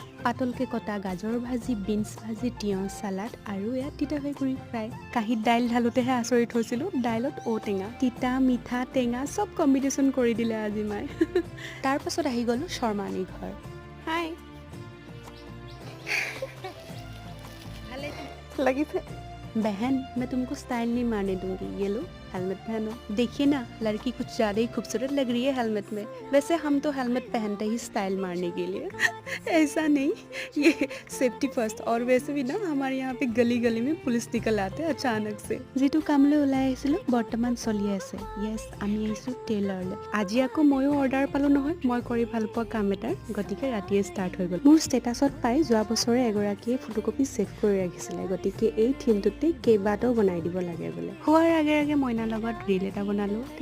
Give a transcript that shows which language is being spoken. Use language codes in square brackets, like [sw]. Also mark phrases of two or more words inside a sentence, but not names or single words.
[as] পাতলকে কটা গাজৰ ভাজি, বিনছ ভাজি, তিয়ঁহ চালাড আৰু এয়া তিতাভেকুৰী ফ্ৰাই। কাঁহীত দাইল ঢালোতেহে আচৰিত হৈছিলোঁ, দাইলত ঔটেঙা। তিতা, মিঠা, টেঙা চব কম্বিনেশ্যন কৰি দিলে আজি মায়ে। তাৰ পাছত আহি গ'লোঁ শৰ্মানীৰ ঘৰ। হাই লাগিছে [hi] बहन मैं तुमको स्टाइल नहीं मारने दूंगी। ये लो हेलमेट पहनो। देखिए ना लड़की कुछ ज़्यादा ही खूबसूरत लग रही है हेलमेट में। वैसे हम तो हेलमेट पहनते ही स्टाइल मारने के लिए। ऐसा नहीं, ये [en] safety first. [hi] और वैसे भी ना हमारे यहाँ पे गली गली में पुलिस निकल आते हैं अचानक से। [as] যিটো কামলৈ ওলাই আহিছিলোঁ বৰ্তমান চলি আছে। য়েছ আমি আহিছোঁ টেইলাৰলৈ। আজি আকৌ ময়ো অৰ্ডাৰ পালোঁ নহয়, মই কৰি ভাল পোৱা কাম এটাৰ। গতিকে ৰাতিয়ে ষ্টাৰ্ট হৈ গ'ল। মোৰ ষ্টেটাছত পাই যোৱা বছৰে এগৰাকীয়ে ফটোকপি ছেভ কৰি ৰাখিছিলে। গতিকে এই থিমটোতে কেইবাটাও বনাই দিব লাগে বোলে। হোৱাৰ আগে আগে মইনাৰ লগত ৰীল এটা বনালোঁ।